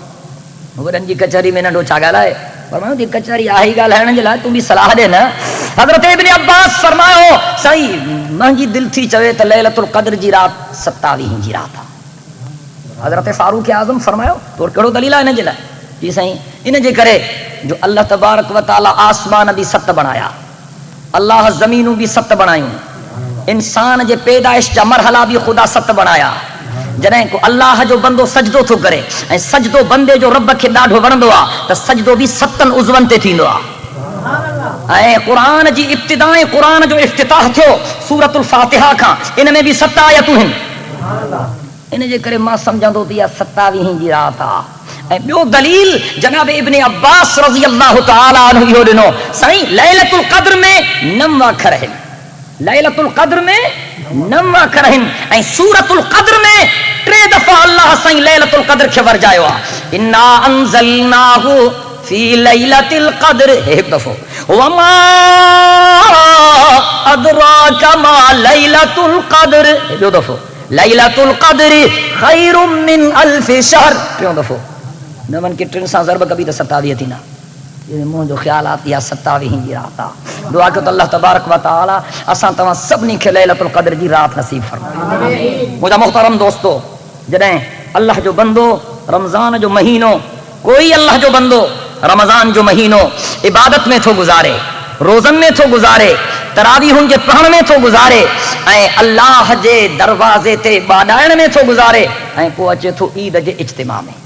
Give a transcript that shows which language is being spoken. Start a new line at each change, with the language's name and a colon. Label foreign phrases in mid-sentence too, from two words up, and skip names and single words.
Sindhi: वॾनि जी कचहरी में नंढो छा ॻाल्हाए? फरमायो जी कचहरी आहे ॻाल्हाइण जे लाइ, तूं बि सलाह ॾे न. हज़रत इब्न अब्बास फरमायो, साईं मुंहिंजी दिलि थी चवे त लैलतुल क़द्र जी रात 27 जी रात आहे. हज़रत फारूक आज़म फरमायो, तोर कहिड़ो दलील आहे इन जे लाइ? जी साईं इन जे करे جو
Arabic: اللہ تبارک و تعالی
Sindhi: آسمان بھی ست بنایا، اللہ زمینوں بھی ست بنائیوں، انسان جے پیدائش جا مرحلہ بھی خدا ست بنایا، جڏهن کو اللہ جو بندو سجدو تھو کرے ऐं سجدو بندے جو رب کي ڏاڍو وڻندو آ ته سجدو بھی ستن عضون تے ٿيندو آ. ऐं قرآن جي ابتدا قرآن جو افتتاح ٿيو سورۃ الفاتحه کان، ان میں بھی 7 آيتون هن. ان جے کرے ما سمجھندو ته 27 جي رات آ. ऐं ॿियो दलील जनाब इब्न अब्बास
Arabic: رضي الله تعالى عنه
Sindhi: इहो ॾिनो साईं लैलतुल क़द्र में 9 अखर आहिनि, लैलतुल क़द्र में 9 अखर आहिनि ऐं सूरतुल क़द्र में 3 दफ़ा अल्लाह साईं लैलतुल क़द्र खे वरजायो आहे.
Arabic: إنا أنزلناه في ليلة القدر
Sindhi: एक दफ़ो
Arabic: وما أدراك ما ليلة القدر
Sindhi: ॿियो दफ़ो
Arabic: ليلة القدر خير من ألف شهر
Sindhi: टियों दफ़ो नमन के 3 सां ज़रब कभी तो 27 थी ना ये मुंहिंजो ख्याल आती आहे 27 जी रात आहे. दुआ कयो त
Arabic: الله تبارك و تعالى
Sindhi: असां तव्हां सभिनी खे लैलतुल क़द्र जी रात नसीब फरमाए. मुंहिंजा मोहतरम दोस्तो, जॾहिं अल्लाह जो बंदो रमज़ान जो महीनो, कोई अल्लाह जो बंदो रमज़ान जो महीनो इबादत में थो गुज़ारे, रोज़न में थो गुज़ारे, तरावीहुनि जे पढ़ण में थो गुज़ारे ऐं अल्लाह जे दरवाज़े ते बाॾाइण में थो गुज़ारे ऐं पोइ अचे थो ईद जे इज्तिमा में.